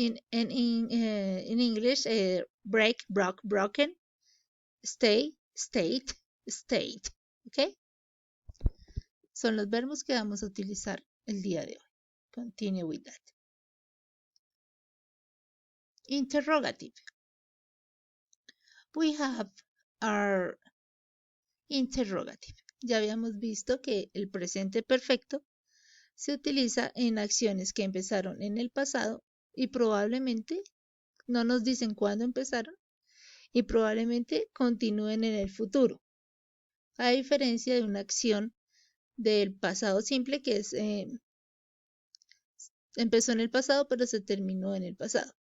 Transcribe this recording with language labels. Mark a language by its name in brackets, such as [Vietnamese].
[English] In English, break, broke, broken. Stay, state, state. ¿Ok? [Spanish] Son los verbos que vamos a utilizar el día de hoy. [English] Continue with that. Interrogative. We have our interrogative. [Spanish] Ya habíamos visto que el presente perfecto se utiliza en acciones que empezaron en el pasado y probablemente no nos dicen cuándo empezaron y probablemente continúen en el futuro. A diferencia de una acción del pasado simple que es empezó en el pasado pero se terminó en el pasado.